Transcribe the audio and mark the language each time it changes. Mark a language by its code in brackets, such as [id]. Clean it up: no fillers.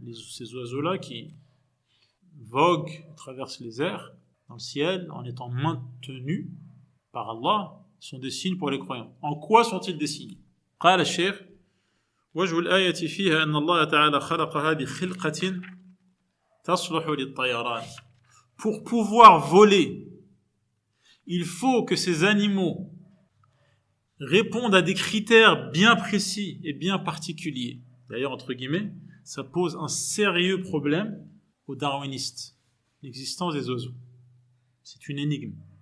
[fr] Ces oiseaux-là qui voguent, traversent les airs, dans le ciel, en étant maintenus par Allah, sont des signes pour les croyants. En quoi sont-ils des signes? [ar] قال الشيخ وجه الآية فيها أن الله تعالى خلقها بخلقة تصلح للطيران. [fr] Pour pouvoir voler, il faut que ces animaux répondent à des critères bien précis et bien particuliers. D'ailleurs, entre guillemets, ça pose un sérieux problème aux darwinistes, l'existence des oiseaux. C'est une énigme.